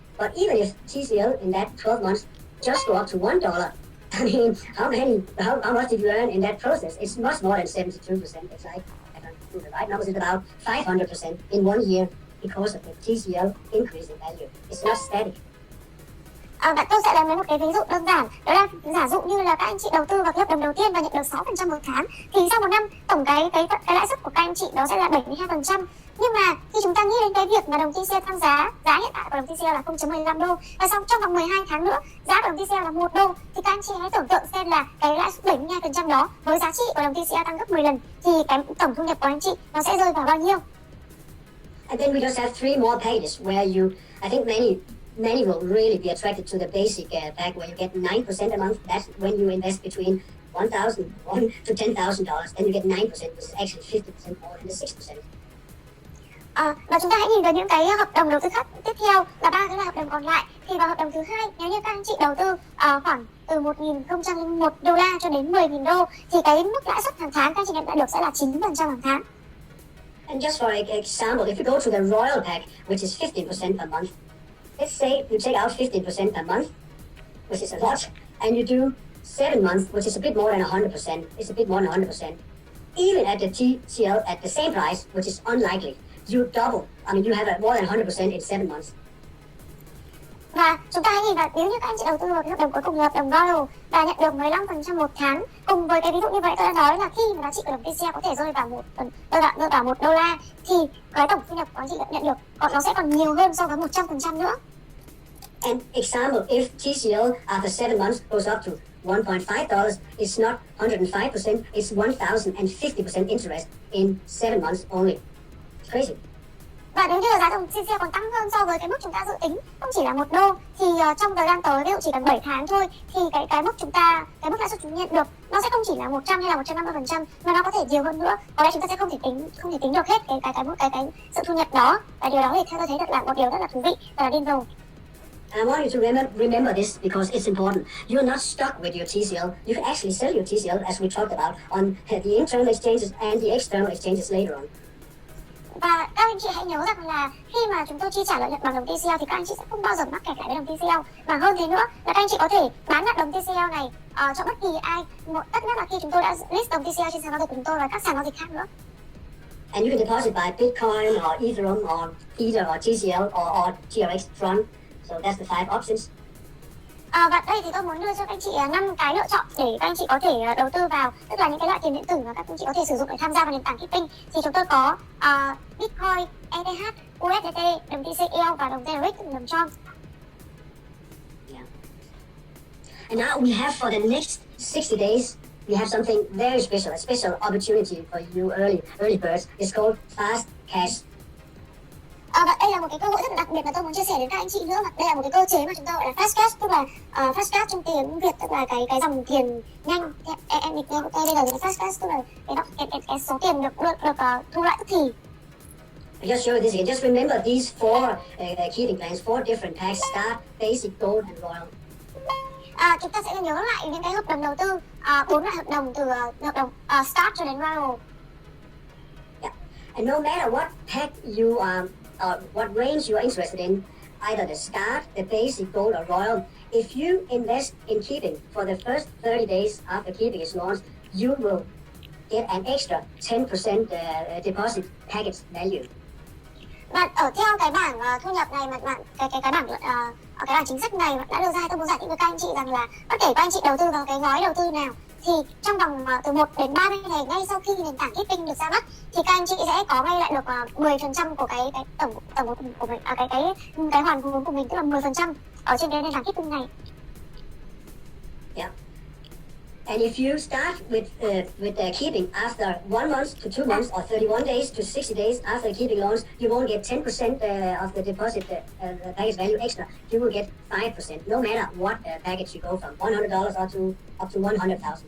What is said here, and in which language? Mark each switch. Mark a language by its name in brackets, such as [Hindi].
[English] But even if TCL in that 12 months just go up to $1, I mean, how much did you earn in that process? It's much more than 72%. It's like, I don't know the right numbers, it's about 500% in 1 year because of the TCL increase in value. It's not static. [Vietnamese] Và tôi sẽ lấy một cái ví dụ đơn giản, đó là giả dụ như là các anh chị đầu tư vào cái hợp đồng đầu tiên và nhận được 6% một tháng, thì sau một năm tổng cái lãi suất của các anh chị đó sẽ là 72%. Nhưng mà khi chúng ta nghĩ đến cái việc mà đồng TCL tăng giá hiện tại của đồng TCL là 0.15 đô và xong trong vòng 12 tháng nữa giá của đồng TCL là 1 đô, thì các anh chị hãy tưởng tượng xem là cái lãi suất 72% đó với giá trị của đồng TCL tăng gấp 10 lần thì cái tổng thu nhập của anh chị nó sẽ rơi vào bao nhiêu? [English] And then we just have 3 more packages where I think many many will really be attracted to the basic pack where you get 9% a month. That's when you invest between $1,000 to $10,000, then you get 9%, which is actually 50% more than the 6%. [Vietnamese] Và chúng ta hãy nhìn vào những cái hợp đồng đầu tư khác tiếp theo là ba cái loại hợp đồng còn lại. Thì vào hợp đồng thứ hai, nếu như các anh chị đầu tư khoảng từ $1,001 cho đến $10,000 thì cái mức lãi suất hàng tháng các anh chị nhận lại được sẽ là 9% hàng tháng. [English] And just for example, if you go to the Royal Pack, which is 15% per month, let's say you take out 15% per month, which is a lot, and you do 7 months, which is a bit more than 100%. It's a bit more than 100%. Even at the TCL at the same price, which is unlikely, you double. I mean, you have more than 100% in 7 months. [Vietnamese] Và chúng ta hãy nhìn vào nếu như các anh chị đầu tư vào cái hợp đồng cuối cùng là hợp đồng Royal và nhận được 15% một tháng, cùng với cái ví dụ như vậy tôi đã nói là khi mà giá trị của đồng TCL có thể rơi vào $1 thì cái tổng thu nhập của anh chị nhận được nó sẽ còn nhiều hơn so với 100% nữa. [English] And example, if TCL after 7 months goes up to $1.5, it's not 105%, it's 1,050% interest in 7 months only. It's crazy. [Vietnamese] Và nếu như giá đồng TCL còn tăng hơn so với cái mức chúng ta dự tính không chỉ là $1 thì trong thời gian tới ví dụ chỉ cần 7 tháng thôi thì cái mức lãi suất chúng nhận được nó sẽ không chỉ là 100 hay là 150% mà nó có thể nhiều hơn nữa. Có lẽ chúng ta sẽ không thể tính được hết cái sự thu nhập đó, và điều đó thì theo tôi thấy là một điều rất là thú vị và là điên rồ. [English] I want you to remember this because it's important. You're not stuck with your TCL. You can actually sell your TCL as we talked about on the internal exchanges and the external exchanges later on. [Vietnamese] Và các anh chị hãy nhớ rằng là khi mà chúng tôi chi trả lợi nhuận bằng đồng TCL thì các anh chị sẽ không bao giờ mắc kẹt lại với đồng TCL. Và hơn thế nữa là các anh chị có thể bán lại đồng TCL này cho bất kỳ ai. Tất nhất là khi chúng tôi đã list đồng TCL trên sàn giao dịch của chúng tôi và các sàn giao dịch khác nữa. [English] And you can deposit by Bitcoin or Ethereum or Ether or TCL or TRX front. So that's the 5 options. [Vietnamese] Và đây thì tôi muốn đưa cho các anh chị 5 cái lựa chọn để các anh chị có thể đầu tư vào, tức là những cái loại tiền điện tử mà các anh chị có thể sử dụng để tham gia vào nền tảng Keeping. Thì chúng tôi có Bitcoin, ETH, USDT, đồng TCL và đồng TRX, đồng Chong. [English] Yeah. And now we have for the next 60 days, we have something very special, a special opportunity for you early birds. It's called fast cash. [Vietnamese] Và đây là một cái cơ hội rất là đặc biệt mà tôi muốn chia sẻ đến các anh chị nữa. Và đây là một cái cơ chế mà chúng ta gọi là fast cash, tức là fast cash trong tiếng Việt tức là cái dòng tiền nhanh. Em dịch nghe bây giờ thì fast cash tức là cái số tiền được thu lại tức thì. [English] I just show you this again. Just remember these 4 keeping plans, 4 different packs: Start, Basic, Gold, and Royal. [Vietnamese] Chúng ta sẽ nhớ lại những cái hợp đồng đầu tư, 4 loại hợp đồng từ hợp đồng Start cho đến Royal. [English] Yeah. And no matter what pack you or what range you are interested in, either the Start, the Basic, Gold, or Royal, if you invest in Keeping for the first 30 days after Keeping is launched, you will get an extra 10% deposit package value. [Vietnamese] Và ở theo cái bảng thu nhập này mà cái bảng chính sách này đã đưa ra, tôi muốn giải thích với các anh chị rằng là bất kể các anh chị đầu tư vào cái gói đầu tư nào thì trong vòng từ 1 đến 30 ngày ngay sau khi nền tảng Keeping được ra mắt thì các anh chị sẽ có ngay lại được 10% của cái tổng của mình, cái hoàn vốn của mình, tức là 10% ở trên cái nền tảng Keeping này. [English] Yeah. And if you start with Keeping after 1 month to 2 months or 31 days to 60 days after Keeping launch, you won't get 10% of the deposit package value extra. You will get 5%, no matter what package you go from, $100 or up to $100,000.